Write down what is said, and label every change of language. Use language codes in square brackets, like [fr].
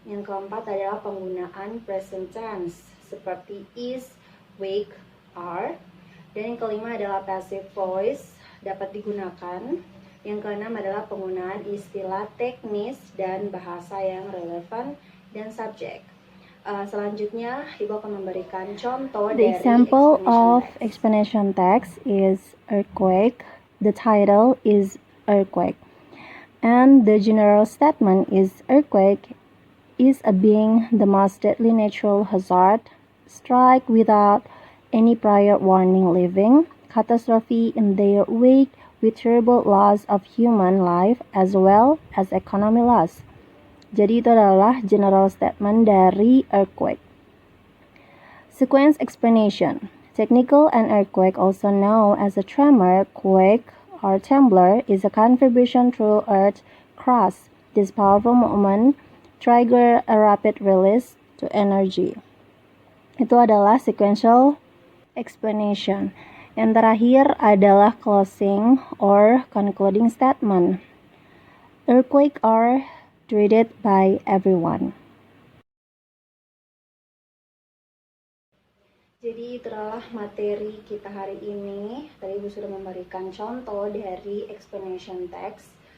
[id] Yang keempat adalah penggunaan present tense seperti is, wake, are. Dan yang kelima adalah passive voice dapat digunakan. Yang keenam adalah penggunaan istilah teknis dan bahasa yang relevan dan subjek. Selanjutnya, Ibu akan memberikan contoh dari [en] example of text. explanation text is earthquake. The title is earthquake. And the general statement is earthquake is being the most deadly natural hazard, strike without any prior warning, leaving catastrophe in their wake with terrible loss of human life as well as economy loss. [id] Jadi itu adalah general statement dari earthquake. [en] Sequence explanation. Technical, an earthquake, also known as a tremor, quake, or trembler, is a contribution through earth crust. This powerful movement trigger a rapid release to energy. [id] Itu adalah sequential explanation. Yang terakhir adalah [en] closing or concluding statement. Earthquakes are dreaded by everyone. [id] Jadi itu adalah materi kita hari ini. Tadi Ibu sudah memberikan contoh dari explanation text.